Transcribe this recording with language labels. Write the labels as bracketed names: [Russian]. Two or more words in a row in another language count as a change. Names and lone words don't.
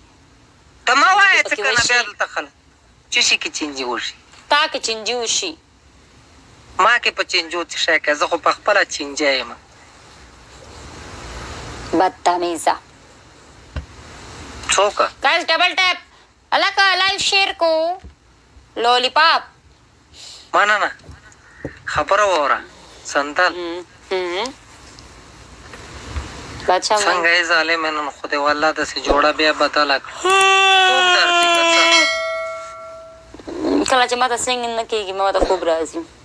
[Pashto] ته مه وایه څه کنه بیا دلته خلک څه شي کې چینجي وشي تا کې چینجي وشي ما کې په چینجو څه شی کوي زه خو په خپله چینجی یم بدتمیزه څوک गाइस डबल टैप अलग लाइव शेयर को लॉलीपॉप مننه خبره واوره سندل بچا څنګه یې ظالم یې نن خو دې والله داسې جوړه بیا بدله کړه خوب درځي که څه کله چې ما ته سنګ نه کېږي ما ته خوب راځي